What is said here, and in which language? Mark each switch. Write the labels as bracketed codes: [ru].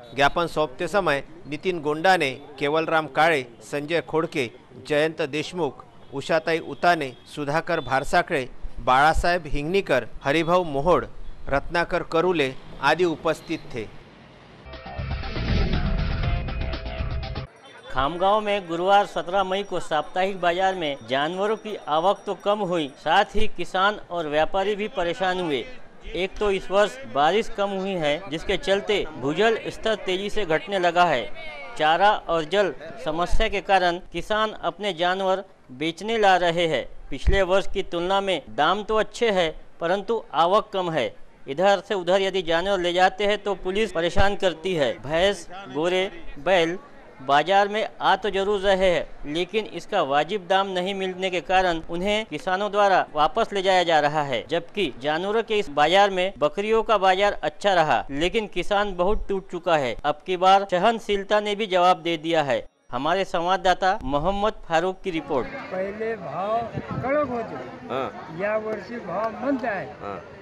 [hi] ज्ञापन सौंपते समय नितीन गोंडाने, केवलराम काळे, संजय खोडके, जयंत देशमुख, उषाताई उताने, सुधाकर भारसाकळे, बाळासाहेब हिंगणीकर, हरिभाऊ मोहोड, रत्नाकर करुले आदि उपस्थित थे. खामगांव में गुरुवार 17 मई को साप्ताहिक बाजार में जानवरों की आवक तो कम हुई, साथ ही किसान और व्यापारी भी परेशान हुए. एक तो इस वर्ष बारिश कम हुई है, जिसके चलते भूजल स्तर तेजी से घटने लगा है. चारा और जल समस्या के कारण किसान अपने जानवर बेचने ला रहे हैं. पिछले वर्ष की तुलना में दाम तो अच्छे हैं, परंतु आवक कम है. इधर से उधर यदि जानवर ले जाते हैं तो पुलिस परेशान करती है. भैंस, गोरे, बैल बाजार में आ तो जरूर रहे हैं, लेकिन इसका वाजिब दाम नहीं मिलने के कारण उन्हें किसानों द्वारा वापस ले जाया जा रहा है. जबकि जानवरों के इस बाजार में बकरियों का बाजार अच्छा रहा, लेकिन किसान बहुत टूट चुका है. अब की बार सहनशीलता ने भी जवाब दे दिया है. हमारे संवाददाता मोहम्मद फारूक की रिपोर्ट. [mr] पहले भाव कडक होते, या वर्षी भाव मंद आहे.